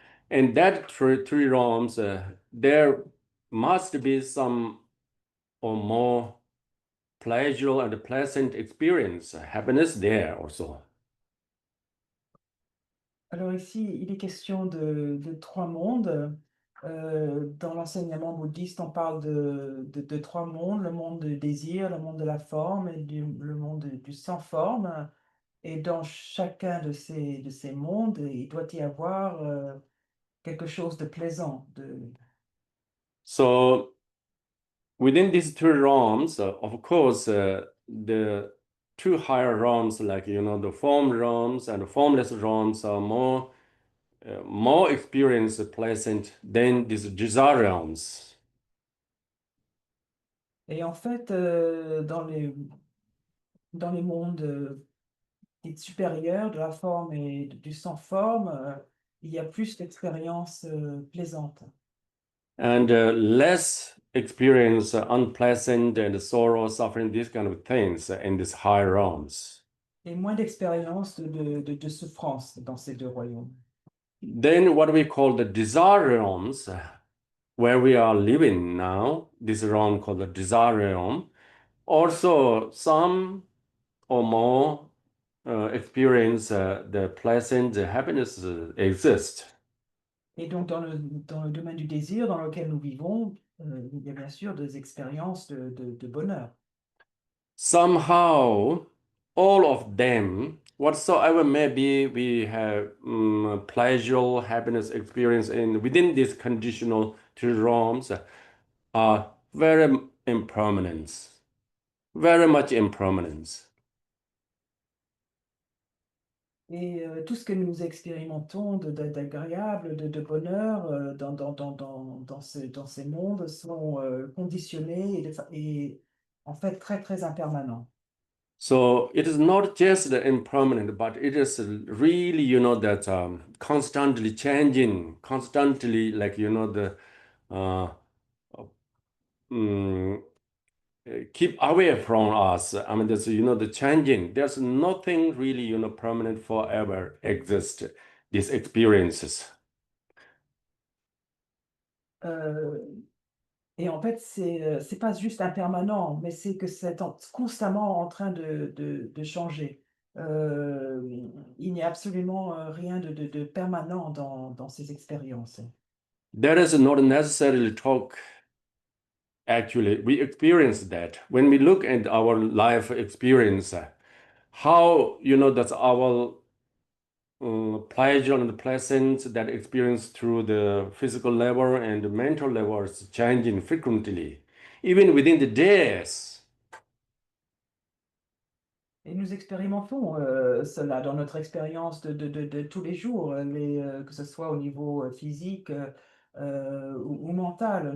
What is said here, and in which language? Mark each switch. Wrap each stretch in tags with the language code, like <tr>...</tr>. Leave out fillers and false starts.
<en>And that three realms, there must be some or more pleasurable and pleasant experience, happiness there also.</en> <fr>Alors ici, il est question de trois mondes. Dans l'enseignement bouddhiste, on parle de trois mondes, le monde du désir, le monde de la forme et le monde du sans forme. Et dans chacun de ces mondes, il doit y avoir quelque chose de plaisant.</fr> <en>So within these two realms, of course, the two higher realms, like the form realms and the formless realms, are more experience pleasant than these desire realms.</en> <fr>Et en fait, dans les mondes dits supérieurs, de la forme et du sans forme, il y a plus d'expériences plaisantes.</fr> <en>And less experience unpleasant and sorrow, suffering, these kind of things in these higher realms.</en> <fr>Et moins d'expériences de souffrance dans ces deux royaumes.</fr> <en>Then what we call the desire realms, where we are living now, this realm called the desire realm, also some or more experience the pleasant happiness exist.</en> <fr>Et donc, dans le domaine du désir dans lequel nous vivons, il y a bien sûr des expériences de bonheur.</fr> <en>Somehow, all of them, whatsoever may be, we have pleasure, happiness experience in within these conditional two realms are very impermanent, very much impermanence.</en> <fr>Et tout ce que nous expérimentons d'agréable, de bonheur dans ces mondes sont conditionnés et en fait très, très impermanents.</fr> <en>So it is not just the impermanent, but it is really, that constantly changing, constantly like, the uh, mm, keep away from us. I mean, there's, the changing. There's nothing really, permanent forever exist, these experiences.</en> <fr>Euh, et en fait, c'est pas juste impermanent, mais c'est que constamment en train de changer. Euh, il n'y a absolument rien de permanent dans ces expériences.</fr> <en>That is not necessarily talk. Actually, we experience that when we look at our life experience, how, that's our pleasure and pleasant that experience through the physical level and the mental level is changing frequently, even within the days.</en> <fr>Et nous expérimentons cela dans notre expérience de tous les jours, que ce soit au niveau physique ou mental.</fr>